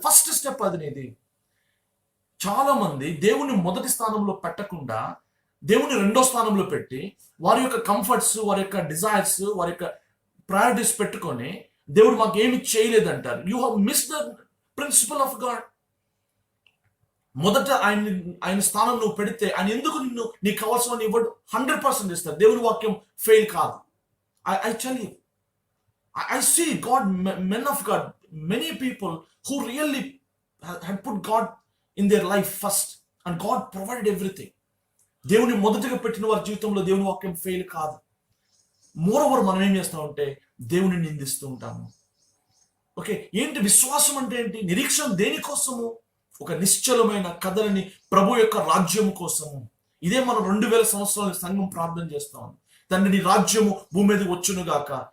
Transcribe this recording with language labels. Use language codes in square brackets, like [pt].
[te] First step అది నీది. చాలా మంది దేవుని మొదటి స్థానంలో పెట్టకుండా దేవుని రెండో స్థానంలో పెట్టి వారి యొక్క కంఫర్ట్స్, వారి యొక్క డిజైర్స్, వారి యొక్క ప్రయారిటీస్ పెట్టుకొని దేవుడు మాకు ఏమి చేయలేదంటారు. [en] You have miss the principle of God. [te] మొదట ఆయన స్థానం నువ్వు పెడితే ఆయన ఎందుకు నీకు కావాల్సిన ఇవ్వడు? 100% ఇస్తారు. దేవుని వాక్యం ఫెయిల్ కాదు. [en] I tell you, I see God, men of God, many people who really had put God in their life first and God provided everything. [te] దేవుని మొదటగా పెట్టిన వారి జీవితంలో దేవుని వాక్యం ఫెయిల్ కాదు. మోరోవర్ మనం ఏం చేస్తామంటే దేవుని నిందిస్తూ ఉంటాము. ఓకే, ఏంటి విశ్వాసం అంటే ఏంటి? నిరీక్షణ దేనికోసము? ఒక నిశ్చలమైన కదలని ప్రభు యొక్క రాజ్యం కోసము. ఇదే మనం 2000 సంవత్సరాల సంఘం ప్రార్థన చేస్తాం. తండ్రి నీ రాజ్యము భూమి మీదకి వచ్చును గాక.